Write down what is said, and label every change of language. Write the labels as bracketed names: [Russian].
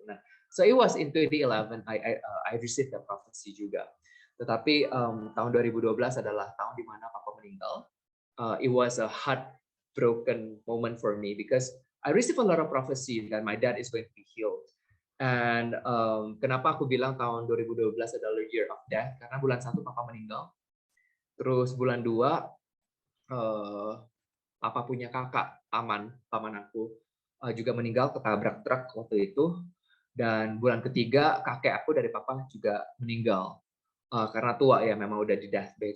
[English] Nah, so it was in 2011 I received the prophecy juga. [Indonesian] Tetapi tahun 2012 adalah tahun di mana papa meninggal. [English] It was a heartbroken moment for me because I received a lot of prophecy that my dad is going to be healed. [Indonesian] And kenapa aku bilang tahun 2012 adalah [English] year of death? [Indonesian] Karena bulan 1 papa meninggal. Terus bulan 2 papa punya kakak, paman aku juga meninggal ketabrak truk waktu itu. Dan bulan ketiga kakek aku dari papa juga meninggal karena tua ya, memang udah di deathbed.